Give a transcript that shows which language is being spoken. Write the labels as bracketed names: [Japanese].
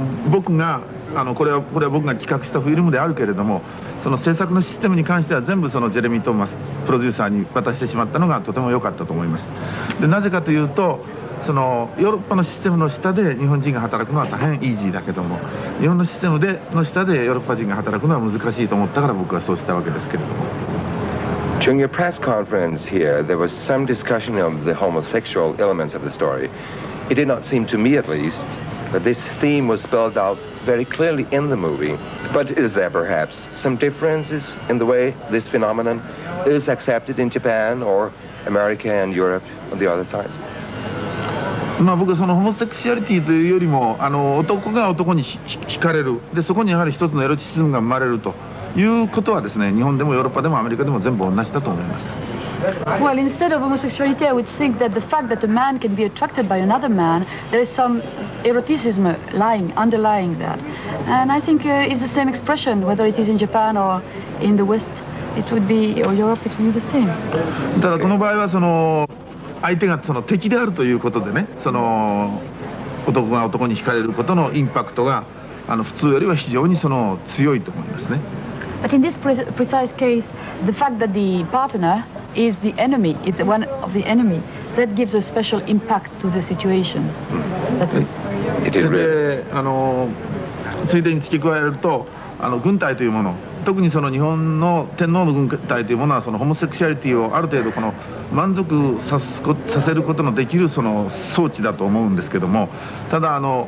[Japanese] 僕がこれは僕が企画したフィルムであるけれども、その制作のシステムに関しては全部ジェレミー・トーマスプロデューサーに渡してしまったのがとても良かったと思います。でなぜかというと、ヨーロッパのシステムの下で日本人が働くのは大変イージーだけども、日本のシステムの下でヨーロッパ人が働くのは難しいと思ったから僕はそうしたわけですけれども。 [English] During your press conference here, there was some discussion of the homosexual elements of the story. It did not seem to me, at least, that this theme was spelled out very clearly in the movie. But is there perhaps some differences in the way this phenomenon is accepted in Japan or America and Europe on the other side? [Japanese] 僕はホモセクシュアリティというよりも男が男に惹かれるで、そこにやはり一つのエロチシズムが生まれるということはですね、日本でもヨーロッパでもアメリカでも全部同じだと思います。 [English] Well, instead of homosexuality, I would think that the fact that a man can be attracted by another man, there is some eroticism underlying that. And I think it's the same expression, whether it is in Japan or in the West, it would be, or Europe, it would be the same. [Japanese] ただこの場合はその相手がその敵であるということでね、その男が男に惹かれることのインパクトが普通よりは非常にその強いと思いますね。 [English] But in this precise case, the fact that the partner is the enemy, it's one of the enemy, that gives a special impact to the situation. It is [Japanese] でついでに付け加えると軍隊というもの、特にその日本の天皇の軍隊というものはそのホモセクシャリティをある程度この満足させることのできるその装置だと思うんですけども、ただ